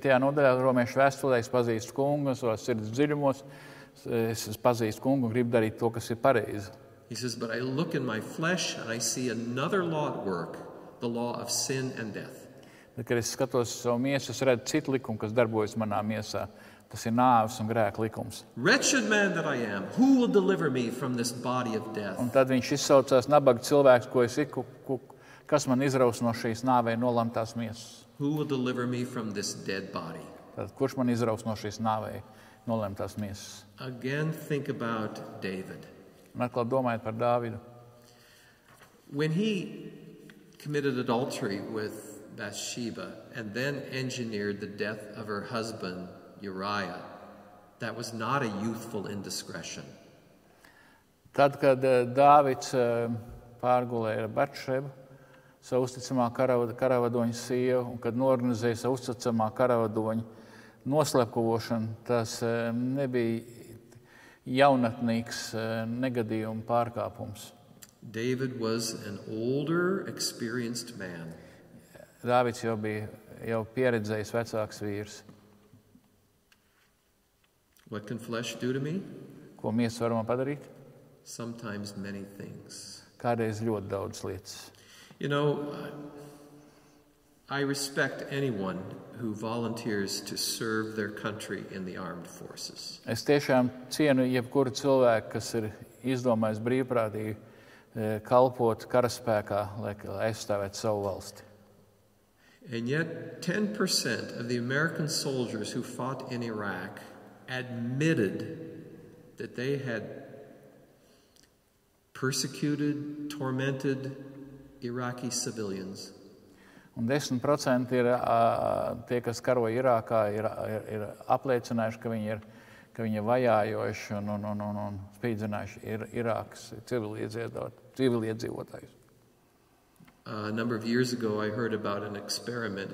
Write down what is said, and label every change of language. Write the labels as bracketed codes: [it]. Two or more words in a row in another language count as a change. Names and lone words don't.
[lv] nodaļā Romiešu vēstulē es pazīstu kungu, savās sirds dziļumos, es pazīstu kungu un gribu darīt to, kas ir pareizi. [en] He says, but I look in my flesh and I see another law at work, the law of sin and death. [lv] Bet, kad es skatos savu miesu, es redzu citu likumu, kas darbojas manā miesā. Tas ir nāves un grēka likums. [en] Wretched man that I am, who will deliver me from this body of death? [lv] Un tad viņš izsaucās nabaga cilvēks, ko es iku, kas man izraus no šīs nāvei nolamtās miesas. [en] Who will deliver me from this dead body? [lv] Tad, kurš man izrauks no šīs nāvei nolemtās miesas? [en] Again, think about David. [lv] Un atkal domājot par Dāvidu. [en] When he committed adultery with Bathsheba and then engineered the death of her husband Uriah, that was not a youthful indiscretion. [lv] Tad, kad Dāvids pārgulēja ar Batšebu, savu uzticamā karavadoņa sievu, un kad norganizēja savu uzticamā karavadoņa noslepkavošanu, tas nebija jaunatnīgs negadījuma pārkāpums. [en] David was an older, experienced man. [lv] Dāvids jau bija pieredzējis vecāks vīrs. [en] What can flesh do to me? [lv] Ko miesa var man padarīt? [en] Sometimes many things. [lv] Kādreiz ļoti daudz lietas. [en] You know, I respect anyone who volunteers to serve their country in the armed forces. [lv] Es tiešām cienu jebkuru cilvēku, kas ir izdomājis brīvprātīgi kalpot karaspēkā, lai aizstāvētu savu valsti. [en] And yet 10% of the American soldiers who fought in Iraq admitted that they had persecuted, tormented Iraqi civilians. [lv] Un 10% ir tie, kas karoja Irākā, ir apliecinājuši, ka viņi ir vajājoši un spīdzinājuši Irākas civiliedzīvotājus. [en] A number of years ago, I heard about an experiment.